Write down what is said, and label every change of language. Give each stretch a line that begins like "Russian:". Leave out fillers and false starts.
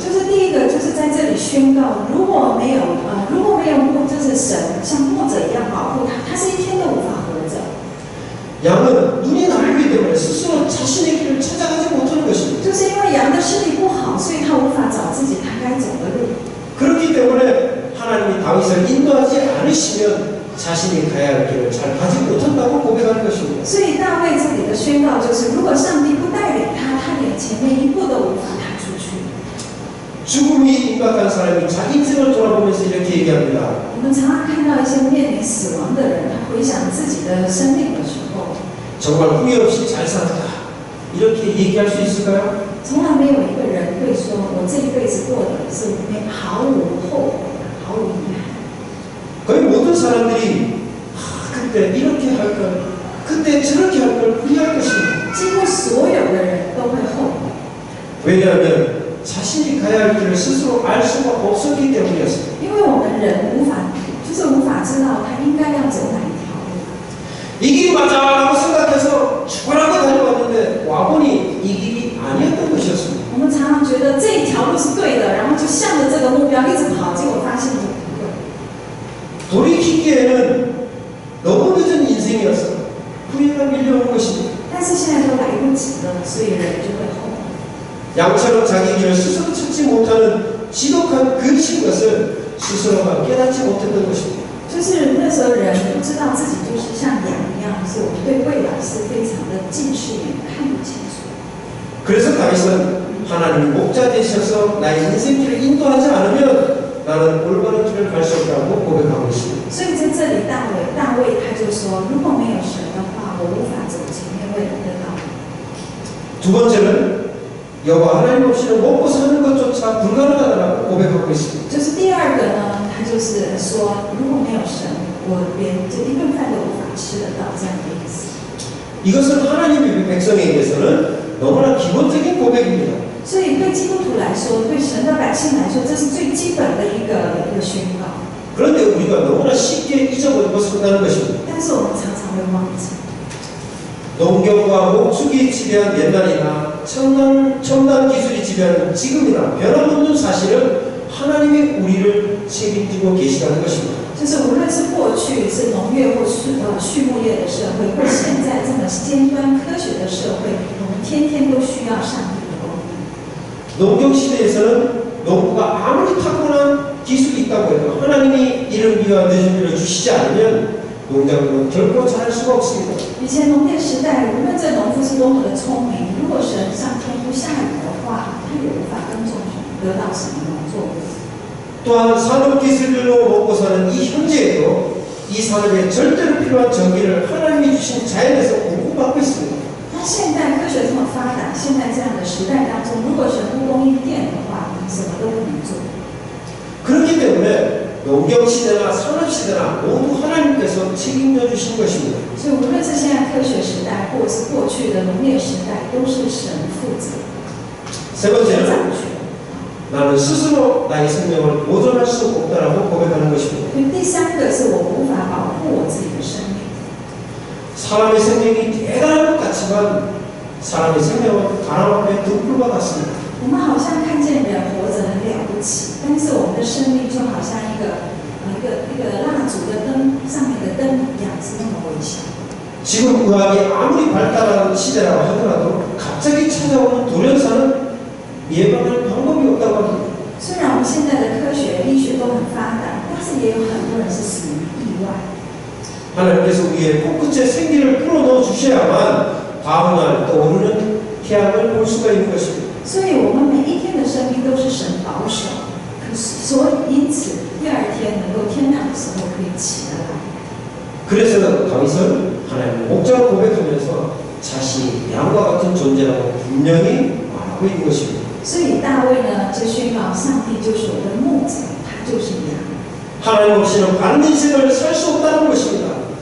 Chinese: 就是第一个，就是在这里宣告，如果没有牧，就是神像牧者一样保护他，他是一天都无法活着。
Korean: 양은 눈이 나쁘기 때문에 스스로 자신의 길을 찾아가지 못하는 것입니다.
Chinese: 就是因为羊的视力不好，所以他无法找自己他该走的路。
Korean: 그렇기 때문에 하나님이 다윗을 인도하지 않으시면 자신이 가야 할 길을 잘 가지 못한다고 고백하는 것입니다.
Chinese: 所以大卫这里的宣告就是，如果上帝不带领他，他连前面一步都无法踏出去。
Korean: 죽음이 임박한 사람이 자기 인생을 돌아보면서 이렇게 얘기합니다.
Chinese: 我们常常看到一些面临死亡的人，他回想自己的生命的时候，
Korean: 정말 후회 없이 잘 살았다. 이렇게 얘기할 수 있을까요?
Chinese: 从来没有一个人会说，我这一辈子过的是毫无后悔，毫无遗憾。
Korean: 거의 모든 사람들이 그때 이렇게 할 걸, 그때 저렇게 할 걸 후회할 것입니다.
Chinese: 几乎所有的人都会后悔，
Korean: 왜냐하면 자신이 가야 할 길을 스스로 알 수가 없었기 때문이었습니다.
Chinese: 因为我们人无法知道他应该要走哪一条路。
Korean: 이 길이 맞아라고 생각해서 죽으라고 달려왔는데 와보니 이 길이 아니었던 것이었습니다.
Chinese: 我们常常觉得这一条路是对的，然后就向着这个目标一直跑，结果发现不对。
Korean: 돌이키기에는 너무 늦은 인생이어서 후회가 밀려오는 것입니다.
Chinese: 但是现在都来不及了，所以人就会后悔。
Korean: 양처럼 자기 길을 스스로 찾지 못하는 지독한 근심 것을 스스로가 깨닫지 못했던 것입니다.
Chinese: 就是那时候人不知道自己就是像羊一样，是我们对未来是非常的近视眼，看不清楚。
Korean: 그래서 다윗은 하나님이 목자 되셔서 나의 인생길을 인도하지 않으면 나는 올바른 길을 갈 수 없다고 고백하고 있습니다.
Chinese: 所以在这里，大卫他就说，如果没有神的话，我无法走前面未来的道路。
Korean: 두 번째는 여호와 하나님 없이는 먹고 사는 것조차 불가능하다고 고백하고 있습니다.
Chinese: 就是第二个呢，他就是说，如果没有神，我连这一顿饭都无法吃得到，这样的意思。
Korean: 이것은 하나님의 백성에게서는 너무나 기본적인 고백입니다.
Chinese: 所以对基督徒来说，对神的百姓来说，这是最基本的一个宣告。
Korean: 그런데 우리가 너무나 쉽게 잊어버리고 산다는 것입니다.
Chinese: 但是我们常常会忘记。
Korean: 농경과 목축이 지배한 옛날이나 첨단 기술이 지배하는 지금이나 변함없는 사실은 하나님이 우리를 책임지고 계시다는 것입니다.
Chinese: 就是无论是过去是农业或畜牧业的社会，或现在这么么尖端科学的社会，我们天天都需要上帝的供应。
Korean: 농경 시대에서는 농부가 아무리 탁월한 기술이 있다고 해도 하나님이 이를 위한 늦음을 주시지 않으면 농작물은 결코 자랄 수가 없습니다.
Chinese: 以前农业时代，无论这农夫是多么的聪明，如果神上天不下雨的话，他也无法耕种得到什么农作物。
Korean: 또한 산업기술로 먹고 사는 이 현재에도 이 산업에 절대로 필요한 전기를 하나님이 주신 자연에서 공급받고 있습니다.
Chinese: 那现代科学这么发达，现在这样的时代当中，如果神不供应电的话，我们什么都不能做。
Korean: 그렇기 때문에 농경시대나 산업시대나 모두 하나님께서 책임져 주신 것입니다.
Chinese: 所以无论是现在科学时代，或者是过去的农业时代，都是神负责
Korean: 세 번째는
Chinese: 掌权。
Korean: 나는 스스로 나의 생명을 보존할 수 없다라고 고백하는 것입니다.
Chinese: 所以第三个是我无法保护我自己的生命。
Korean: 사람의 생명이 대단한 것 같지만 사람의 생명은 바람 앞에 등불과 같습니다.
Chinese: 我们好像看见人活着很了不起，但是我们的生命就好像一个蜡烛的灯上面的灯一样，是那么微小。
Korean: 지금 의학이 아무리 발달한 시대라고 하더라도 갑자기 찾아오는 돌연사는 예방할 방법이 없다고 합니다.
Chinese: 虽然我们现在的科学医学都很发达，但是也有很多人是死于意外。
Korean: 하나님께서 우리의 코끝에 생기를 풀어넣어 주셔야만 다음날 떠오르는 태양을 볼 수가 있는 것입니다.
Chinese: 所以我们每一天的生命都是神保守，可是因此第二天能够天亮的时候可以起得来。
Korean: 그래서 다윗은 하나님의 목자로 고백하면서 자신이 양과 같은 존재라고 분명히 말하고 있는 것입니다.
Chinese: 所以大卫呢就宣告，上帝就是我的牧者，他就是羊。
Korean: 하나님 없이는 바른 인생을 살 수 없다는 것입니다.